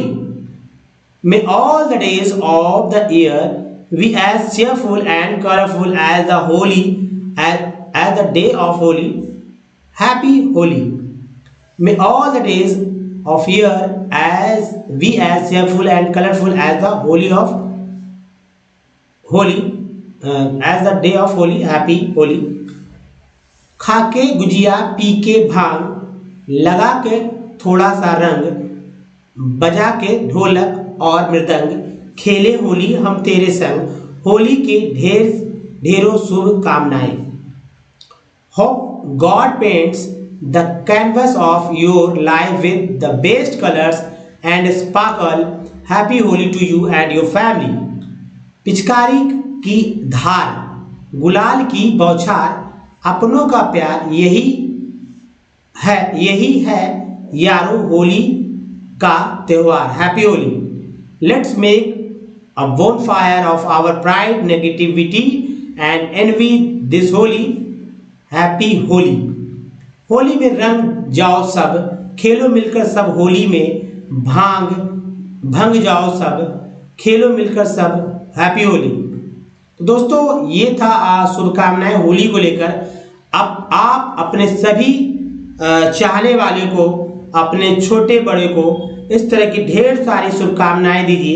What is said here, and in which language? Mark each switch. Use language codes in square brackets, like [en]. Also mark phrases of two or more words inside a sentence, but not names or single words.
[en] May all the days of the year be as cheerful and colorful as the Holi, as the day of Holi. Happy Holi. May all the days of year be as cheerful and colorful as the as the day of Holi. Happy Holi. [hi] खाके गुजिया पी के भांग, लगा के थोड़ा सा रंग, बजा के ढोलक और मृदंग, खेले होली हम तेरे संग। होली के ढेरों शुभ कामनाएं। [en] Hope God paints the canvas of your life with the best colors and sparkle. Happy Holi to you and your family. [hi] पिचकारी की धार, गुलाल की बौछार, अपनों का प्यार, यही है यारो होली का त्योहार। [en] Happy Holi. Let's make a bonfire of our pride, negativity and envy this holy. Happy Holi. [hi] होली में रंग जाओ सब, खेलो मिलकर सब होली में, भंग जाओ सब, खेलो मिलकर सब, [en] Happy Holi. [hi] तो दोस्तों ये था शुभकामनाएं होली को लेकर। अब आप अपने सभी चाहने वाले को, अपने छोटे बड़े को इस तरह की ढेर सारी शुभकामनाएं दीजिए।